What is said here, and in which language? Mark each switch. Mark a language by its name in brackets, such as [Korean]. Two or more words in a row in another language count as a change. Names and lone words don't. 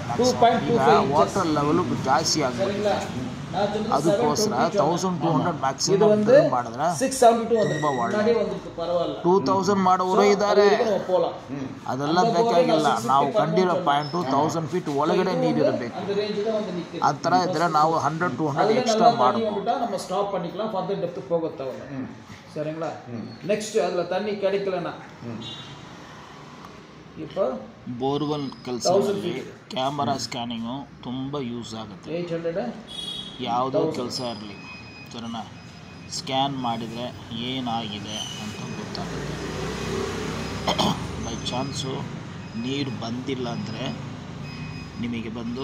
[Kannada] ಈಗ [English] water level [Kannada] ಜಾಸ್ತಿ ಆಗುತ್ತೆ, ಅದಕ್ಕೋಸ್ಕರ 1200 [English] maximum drill [Kannada] ಮಾಡಿದ್ರೆ ತುಂಬ ಒಳ್ಳೆ. 2000 ಮಾಡೋರು ಇದ್ದಾರೆ, ಅದೆಲ್ಲ ಬೇಕಾಗಿಲ್ಲ. ನಾವು ಕಂಡಿರೋ ಪಾಯಿಂಟು 1000 ಫೀಟ್ ಒಳಗಡೆ ನೀರಿರಬೇಕು. ಆ ಥರ ಇದ್ದರೆ ನಾವು 100-200 ಎಕ್ಸ್ಟ್ರಾ ಮಾಡ್ಬೋದು. [Tamil] நம்ம ஸ்டாப் பண்ணிக்கலாம், [English] further depth [Tamil] போக தேவையில்லை. சரிங்களா? நெக்ஸ்ட் அதில் தண்ணி கிடைக்கலன்னா இப்போ [Kannada] ಬೋರ್ವೆಲ್ ಕೆಲಸದಲ್ಲಿ [English] camera scanning [Kannada] ತುಂಬ ಯೂಸ್ ಆಗುತ್ತೆ. 800 ಯಾವುದೋ ಕೆಲಸ ಇರಲಿ, ಸರಿನಾ? ಸ್ಕ್ಯಾನ್ ಮಾಡಿದರೆ ಏನಾಗಿದೆ ಅಂತ ಗೊತ್ತಾಗುತ್ತೆ. [English] by chance [Kannada] ನೀರು ಬಂದಿಲ್ಲ ಅಂದರೆ ನಿಮಗೆ ಬಂದು